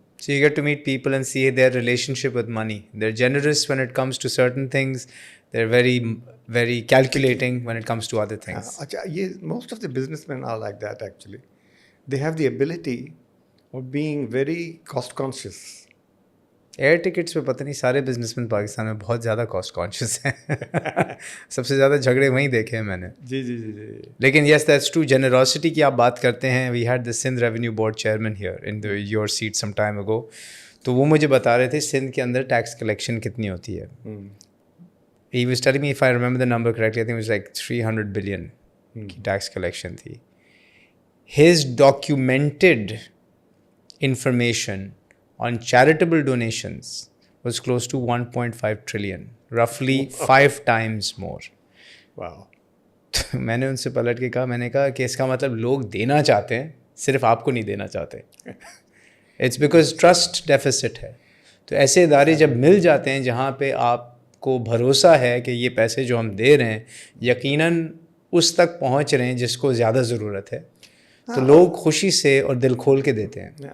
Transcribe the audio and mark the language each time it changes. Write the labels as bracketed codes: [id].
[en] So you get to meet people and see their relationship with money. They're generous when it comes to certain things. They're very, very calculating when it comes to other things. [ur] اچھا یہ [en] most of the businessmen are like that actually. They have the ability of being very cost conscious. [ur] Year tickets پہ پتہ نہیں سارے business man Pakistan میں بہت زیادہ cost conscious ہیں. سب سے زیادہ جھگڑے وہیں دیکھے ہیں میں نے. جی جی جی جی. [en] لیکن yes that's true. [ur] جنراسٹی کی آپ بات کرتے ہیں. [en] We had the Sindh revenue board chairman here in your seat some time ago. [ur] تو وہ مجھے بتا رہے تھے سندھ کے اندر ٹیکس کلیکشن کتنی ہوتی ہے. [en] he was telling me if I remember the number correctly I think it was like 300 billion [ur] کی ٹیکس کلیکشن تھی. [en] His documented information on charitable donations was close to 1.5 trillion, roughly 5 times more. Wow. [ur] میں نے ان سے پلٹ کے کہا, میں نے کہا کہ اس کا مطلب لوگ دینا چاہتے ہیں, صرف آپ کو نہیں دینا چاہتے. [en] it's because trust deficit [ur] ہے. تو ایسے ادارے جب مل جاتے ہیں جہاں پہ آپ کو بھروسہ ہے کہ یہ پیسے جو ہم دے رہے ہیں یقیناً اس تک پہنچ رہے ہیں جس کو زیادہ ضرورت ہے, تو لوگ خوشی سے اور دل کھول کے دیتے ہیں.